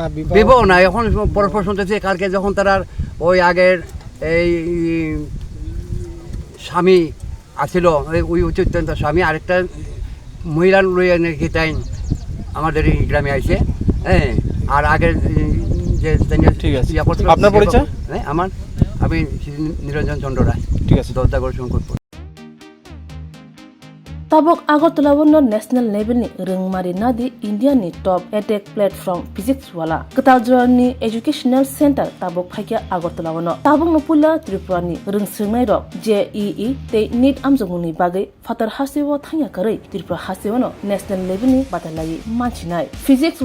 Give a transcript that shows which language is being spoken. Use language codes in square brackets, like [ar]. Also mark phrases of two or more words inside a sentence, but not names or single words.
[bn] বিবাহ না, এখন পরস্পর শুনতেছে কালকে যখন তারা ওই আগের এই স্বামী আছিল, ওই অত্যন্ত স্বামী আরেকটা মহিলা লইয়া নাকি তাই আমাদের এই গ্রামে আইছে, হ্যাঁ। আর আগের যে ঠিক আছে। ইয়া করছিল, আপনার পরিচয়? হ্যাঁ আমি নিরঞ্জন চন্দ্র রায়, ঠিক আছে। দত্তাগড় শঙ্করপুর। [trp] tabok Agartala wono [en] national level [trp] ni rungmari nadi India ni [en] top edtech platform [trp] physics wala Kataljora ni [en] educational center [trp] tabok phaikia Agartala wono tabok no pula Tripura ni rungsirnai rok JEE te NEET amjongni bagai fatar hasiwo thanya karai Tripura hasiwono [en] national level [trp] ni batalai manchinai physics